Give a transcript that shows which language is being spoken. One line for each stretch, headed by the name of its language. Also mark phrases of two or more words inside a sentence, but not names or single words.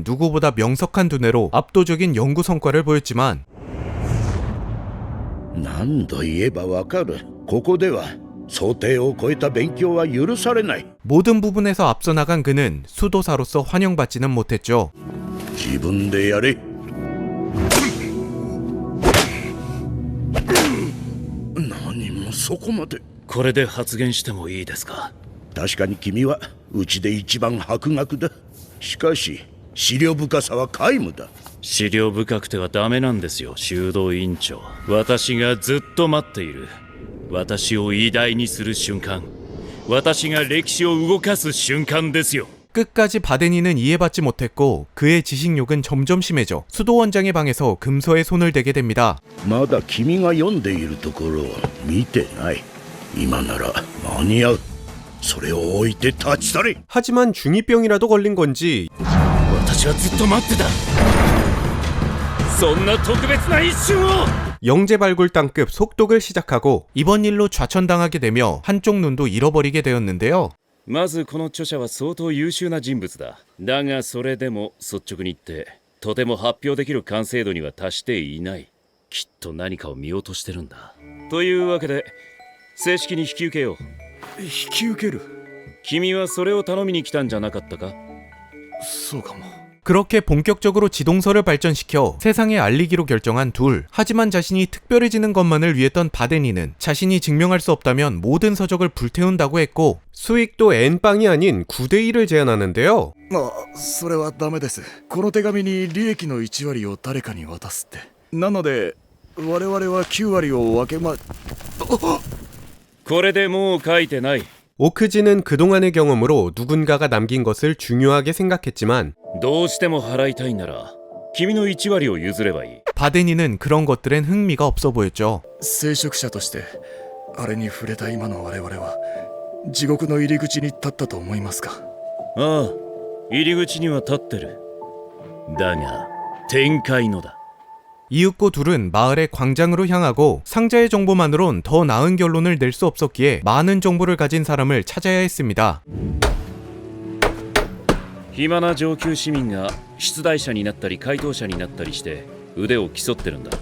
Korean: 누구보다 명석한 두뇌로 압도적인 연구 성과를 보였지만
Japanese: 何度言えばわかる。ここでは想定を超えた勉強は許されない。
Korean: 모든 부분에서 앞서 나간 그는 수도사로서 환영받지는 못했죠.
Japanese: 自分でやれ。何もそこまで。これで発言してもいいですか。確かに君はうちで一番博学だ。しかし資料深さは皆無だ。資料深くてはダメなんですよ、修道院長。私がずっと待っている。私を偉大にする瞬間。私が歴史を動かす瞬間ですよ。
Korean: 끝까지 바데니는 이해받지 못했고 그의 지식욕은 점점 심해져 수도원장의 방에서 금서에 손을 대게 됩니다.
Japanese: まだ君が読んでいるところを見てない。今なら間に合う。それを置いて立ち去れ。
Korean: 하지만 중2병이라도 걸린 건지
Japanese: 私はずっと待ってた。そんな特別な一瞬を
Korean: 영재발굴단급 속독을 시작하고 이번 일로 좌천당하게 되며 한쪽 눈도 잃어버리게 되었는데요.
Japanese: まずこの著者は相当優秀な人物だ。だがそれでも率直に言ってとても発表できる完成度には達していない。きっと何かを見落としてるんだ。というわけで正式に引き受けよう。引き受ける。君はそれを頼みに来たんじゃなかったか？そうかも。
Korean: 그렇게 본격적으로 지동서를 발전시켜 세상에 알리기로 결정한 둘. 하지만 자신이 특별해지는 것만을 위했던 바데니는 자신이 증명할 수 없다면 모든 서적을 불태운다고 했고 수익도 N빵이 아닌 9대1을 제안하는데요.
Japanese: それはダメです。この手紙に利益の1割を誰かに渡すって。なので我々は9割を分けこれでもう書いてない。
Korean: 오크지는 그동안의 경험으로 누군가가 남긴 것을 중요하게 생각했지만
Japanese: どうしても払いたいなら君の1割を譲ればいい。
Korean: 바데니는 그런 것들엔 흥미가 없어 보였죠.
Japanese: 聖職者としてあれに触れた今の我々は地獄の入り口に立ったと思いますか？ああ、入り口には立ってる。だが天界のだ。
Korean: 이윽고 둘은 마을의 광장으로 향하고 상자의 정보만으론 더 나은 결론을 낼 수 없었기에 많은 정보를 가진 사람을 찾아야 했습니다.
Japanese: 暇な上級市民が出題者になったり回答者になったりして腕を競ってるんだ。